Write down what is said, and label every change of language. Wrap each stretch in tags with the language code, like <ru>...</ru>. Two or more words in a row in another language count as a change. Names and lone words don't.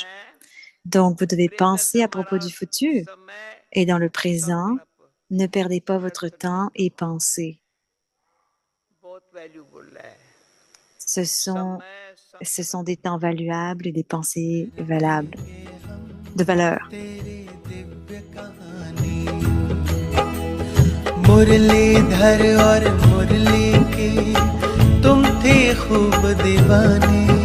<fr>Donc, vous devez penser à propos du futur. Et dans le présent, ne perdez pas votre temps et pensez. Ce sont des temps valuables et des pensées valables, de valeur.</fr> <hi>मुरलीधर और मुरली के तुम थे खूब दीवाने</hi>